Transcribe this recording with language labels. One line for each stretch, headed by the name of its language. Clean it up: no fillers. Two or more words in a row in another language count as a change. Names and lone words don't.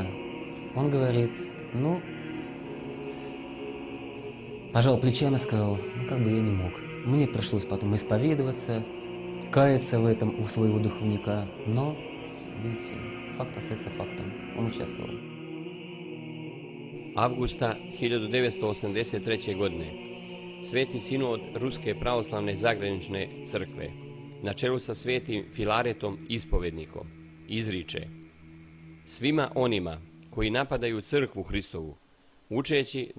Russian: Он говорит, ну, пожал плечами и сказал, ну, как бы я не мог. Мне пришлось потом исповедоваться, каяться в этом у своего духовника. Но, видите, факт остается фактом. Он участвовал.
Serbian: Avgusta 1983. godine Sveti sinod Ruske pravoslavne zagranične crkve na čelu sa svetim Filaretom ispovednikom izriče: svima onima koji napadaju crkvu Hristovu, učeći da